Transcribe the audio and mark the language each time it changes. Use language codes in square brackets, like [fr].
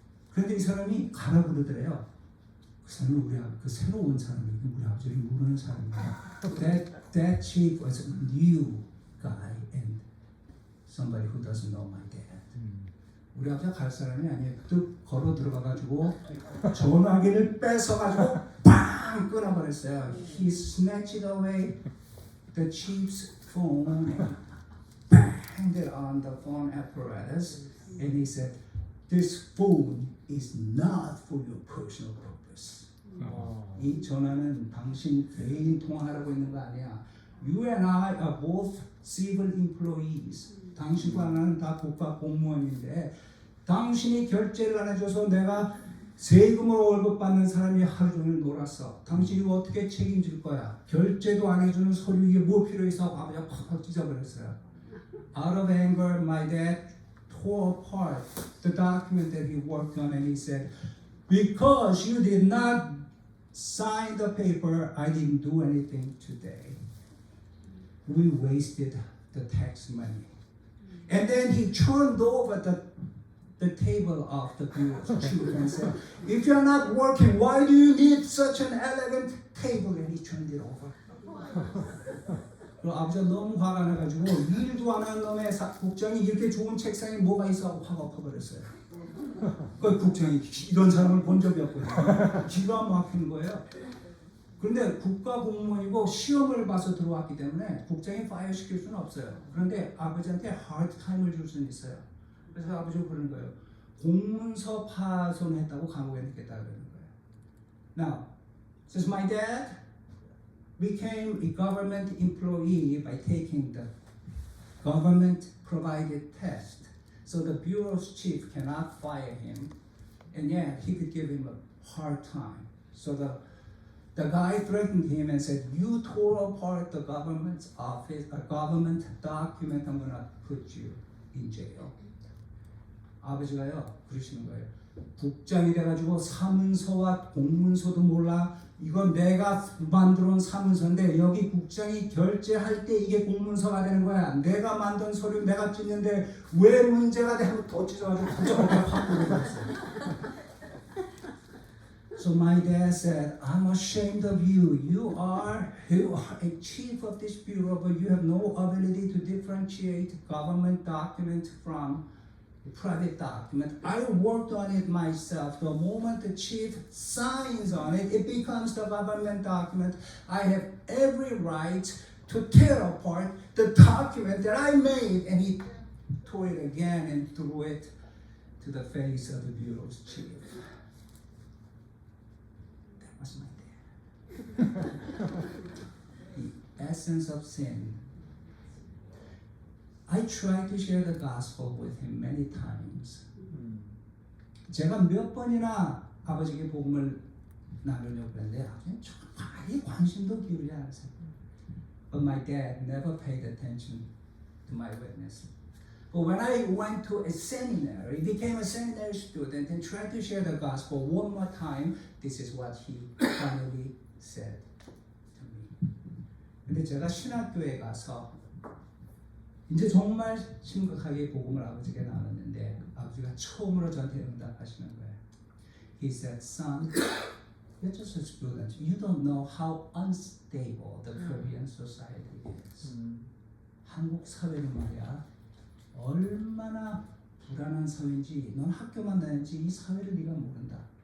[ko] 그런데 이 사람이 가라고 그러더래요. 그 사람이 그 새로 온 사람이 우리 아버지를 모르는 사람이야. [en] That chief was a new guy and somebody who doesn't know my dad. [ko] 우리 아버지가 갈 사람이 아니에요. 또 걸어 들어가가지고 전화기를 뺏어가지고 빵 끊어버렸어요. [en] He snatched away the chief's phone and banged it on the phone apparatus, and he said, "This phone is not for your personal purpose." [ko] 이 전화는 당신 개인 통화하라고 있는 거 아니야. [en] You and I are both civil employees. [ko] 당신과 나는 다 국가 공무원인데 당신이 결제를 안 해줘서 내가 세금으로 월급 받는 사람이 하루 종일 놀았어. 당신이 어떻게 책임질 거야? 결제도 안 해주는 서류 이게 뭐 필요해서 아버지가 팍팍 찢어버렸어요. [en] Out of anger, my dad tore apart the document that he worked on and he said, because you did not sign the paper, I didn't do anything today. We wasted the tax money. And then he turned over the table of the bureau's chief and said, if you're not working, why do you need such an elegant table? And he turned it over. [ko] 그리고 아버지가 너무 화가 나가지고 일도 안 하는 놈의 국장이 이렇게 좋은 책상에 뭐가 있어 화가 엎어버렸어요. 그 국장이 이런 사람을 본 적이 없거든요. 기가 막히는 거예요. 그런데 국가 공무원이고 시험을 봐서 들어왔기 때문에 국장이 파이어 시킬 수는 없어요. 그런데 아버지한테 하드 타임을 줄 수는 있어요. 그래서 아버지가 그러는 거예요. 공문서 파손했다고 감옥에 넣겠다 그러는 거예요. [en] Now, says my dad became a government employee by taking the government provided test. So the bureau's chief cannot fire him, and yet he could give him a hard time. So the guy threatened him and said, "You tore apart the government's office, a government document. I'm gonna put you in jail." [ko] 아버지가요 그러시는 거예요. 국장이 돼가지고 사문서와 공문서도 몰라. 이건 내가 만들어 온 사문서인데 여기 국장이 결제할 때 이게 공문서가 되는 거야. 내가 만든 서류 내가 찢는데 왜 문제가 돼? 하고 더 찢어가지고 국장한테 확 보내버렸어요. [en] So my dad said, I'm ashamed of you. You are a chief of this bureau, but you have no ability to differentiate government document from a private document. I worked on it myself. The moment the chief signs on it, it becomes the government document. I have every right to tear apart the document that I made. And he tore it again and threw it to the face of the bureau's chief. Was my dad. The essence of sin. I tried to share the gospel with him many times. [ko] 제가 몇 번이나 아버지에게 복음을 나누려고 했는데 아버지는 정말 관심도 기울이지 않으세요. [en] But my dad never paid attention to my witness. But when I went to a seminary, became a seminary student and tried to share the gospel one more time, this is what he finally said to me. [ko] 근데 제가 신학교에 가서 이제 정말 심각하게 복음을 아버지에게 나눴는데 아버지가 처음으로 저한테 응답하시는 거예요. [en] He said, son, you're just a student. You don't know how unstable the Korean society is. [ko] 한국 사회는 말이야. 얼마나 불안한 사회인지 넌 학교만 다녔지 이 사회를 네가 모른다.